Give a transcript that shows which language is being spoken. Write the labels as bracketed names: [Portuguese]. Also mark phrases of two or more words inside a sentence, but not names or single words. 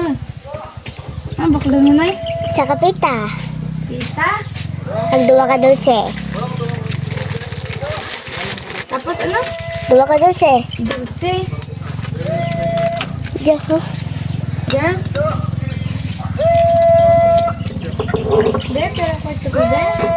[Hiligaynon] Bakla mo na Isa ka pita. Pita? Ang duwa ka dulce. Tapos ano? Duwa ka dulce. Dulce. Diyan, ha? Diyan? [English] There, [Hiligaynon] pero kwarto ko there.